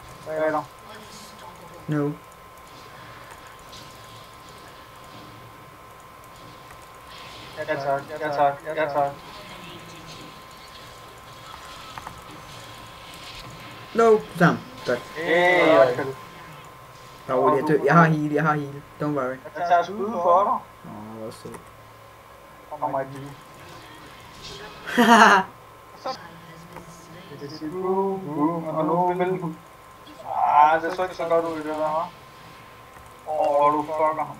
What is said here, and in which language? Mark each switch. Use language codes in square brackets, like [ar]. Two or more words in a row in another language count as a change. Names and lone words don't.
[da] Bagder. No. Ja tak, ja tak, ja tak. No, Sam. Godt. Hey, Jeg har heal. [en] Don't worry. [da] jeg tager skud for dig. Hvor sød. Kommer et liv. Det siger boom, og nu vil du. Det så ikke så godt ud i det der, hva'? Du fucker ham.